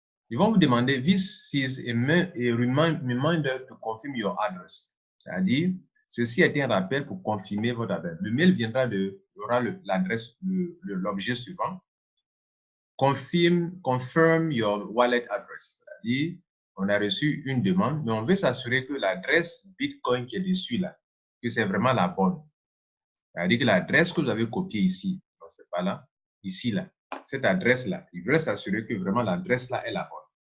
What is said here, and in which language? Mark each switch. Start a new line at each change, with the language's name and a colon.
French: Ils vont vous demander
English: this is a reminder to confirm your address.
French: C'est-à-dire, ceci est un rappel pour confirmer votre adresse. Le mail viendra il y aura l'adresse, l'objet suivant.
English: Confirm your wallet address.
French: C'est-à-dire, on a reçu une demande, mais on veut s'assurer que l'adresse Bitcoin qui est dessus là, que c'est vraiment la bonne. C'est-à-dire que l'adresse que vous avez copiée ici, non, c'est pas là, ici là, cette adresse-là, ils veulent s'assurer que vraiment l'adresse-là est la bonne.